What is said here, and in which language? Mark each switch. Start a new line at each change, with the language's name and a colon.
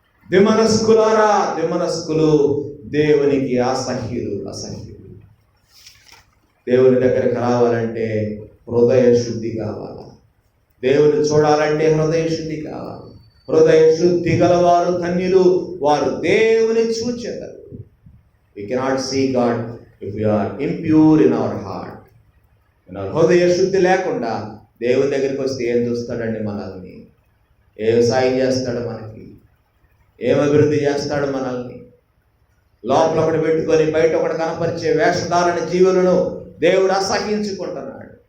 Telugu: ద్విమనస్కులారా, ద్విమనస్కులు దేవునికి అసహ్యులు. దేవుని దగ్గరికి రావాలంటే హృదయ శుద్ధి కావాలి. దేవుని చూడాలంటే హృదయ శుద్ధి కావాలి. హృదయ శుద్ధి గలవారు ధన్యులు, వారు దేవుని చూచెదరు.
English: We cannot see God if we are impure in our heart.
Telugu: హృదయ శుద్ధి లేకుండా దేవుని దగ్గరికి వస్తే ఏం చూస్తాడండి? మనల్ని ఏం సాయం చేస్తాడు? మనకి ఏం అభివృద్ధి చేస్తాడు? మనల్ని లోపల ఒకటి పెట్టుకొని బయట ఒకటి కనపరిచే వేషధారణ జీవులను దేవుడు అసహించుకుంటున్నాడు.